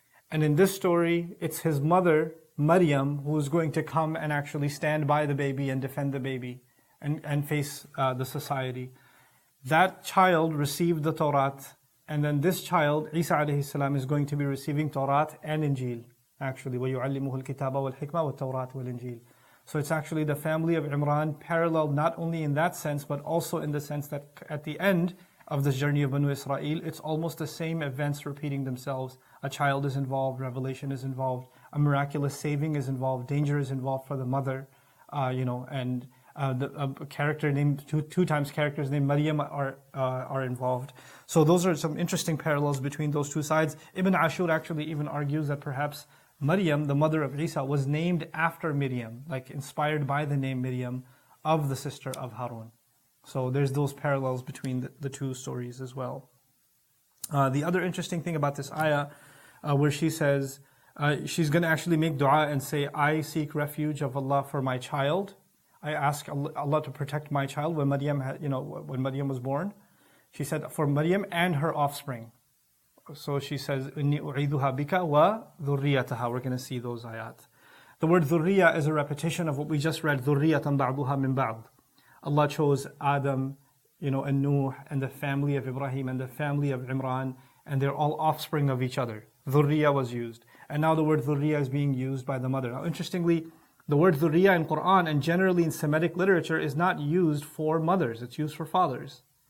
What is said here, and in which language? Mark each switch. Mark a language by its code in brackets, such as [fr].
[en] And in this story, it's his mother, Maryam, who is going to come and actually stand by the baby and defend the baby and face the society. That child received the Torah, and then this child, Isa alayhi salam, is going to be receiving Torah and Injil. Actually, [ar] وَيُعَلِّمُهُ الْكِتَابَ وَالْحِكْمَةَ وَالتَّوْرَاةَ وَالْإِنْجِيلَ. [en] So it's actually the family of Imran paralleled not only in that sense, but also in the sense that at the end of this journey of Banu Israel, it's almost the same events repeating themselves. A child is involved, revelation is involved, a miraculous saving is involved, danger is involved for the mother, and a character named, two times characters named Maryam are involved. So those are some interesting parallels between those two sides. Ibn Ashur actually even argues that perhaps Maryam, the mother of Isa, was named after Miriam, like inspired by the name Miriam of the sister of Harun. So there's those parallels between the two stories as well. The other interesting thing about this ayah, where she says, she's going to actually make dua and say, I seek refuge of Allah for my child. I ask Allah to protect my child. When Maryam was born, she said for Maryam and her offspring. So she says, [ar] إِنِّي أُعِيذُهَا بِكَ وَذُرِّيَّتَهَا. [en] We're going to see those ayat. The word dhurriya is a repetition of what we just read, [ar] ذُرِّيَّةً بَعْضُهَا مِنْ بَعْضٍ. [en] Allah chose Adam, and Nuh, and the family of Ibrahim, and the family of Imran, and they're all offspring of each other. Dhurriya was used. And now the word dhurriya is being used by the mother. Now interestingly, the word dhurriya in Quran and generally in Semitic literature is not used for mothers, it's used for fathers.